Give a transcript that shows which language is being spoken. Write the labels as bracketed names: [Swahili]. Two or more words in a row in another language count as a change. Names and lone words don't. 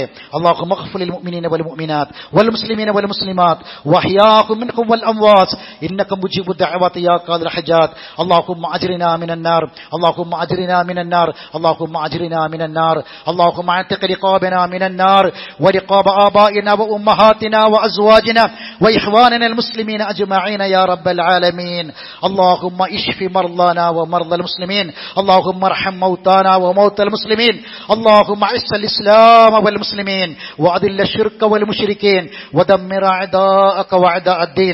[Arabic] اللهم اغفر للمؤمنين والمؤمنات والمسلمين والمسلمات والأحياء منكم والأموات إنك مجيب الدعوات يا قاضي الحاجات. اللهم أجرنا من النار اللهم أجرنا من النار اللهم أجرنا من النار اللهم أعتق رقابنا من النار ورقاب آبائنا و أمهاتنا وأزواجنا وإخواننا المسلمين أجمعين يا رب العالمين. اللهم اشف مرضانا ومرضى المسلمين، اللهم ارحم موتانا وموتى المسلمين، اللهم اعز الإسلام والمسلمين وأذل الشرك والمشركين ودمر أعداءك وأعداء الدين.